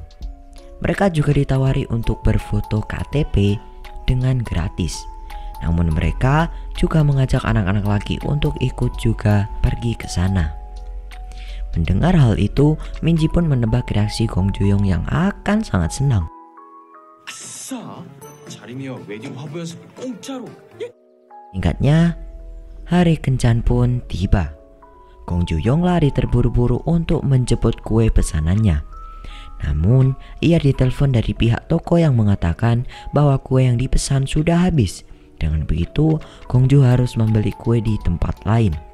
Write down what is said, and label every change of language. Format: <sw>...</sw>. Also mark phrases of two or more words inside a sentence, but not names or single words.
<id>Mereka juga ditawari untuk berfoto KTP dengan gratis. Namun mereka juga mengajak anak-anak lagi untuk ikut juga pergi ke sana. Mendengar hal itu, Minji pun menebak reaksi Gong Joo yang akan sangat senang.</id> <ko>아싸, 자리미어 웨딩 화보 연습 공짜로.</ko> <id>Singkatnya, hari kencan pun tiba. Gong Joo lari terburu-buru untuk menjemput kue pesanannya. Namun, ia ditelepon dari pihak toko yang mengatakan bahwa kue yang dipesan sudah habis. Dengan begitu, Gong Joo harus membeli kue di tempat lain.</id>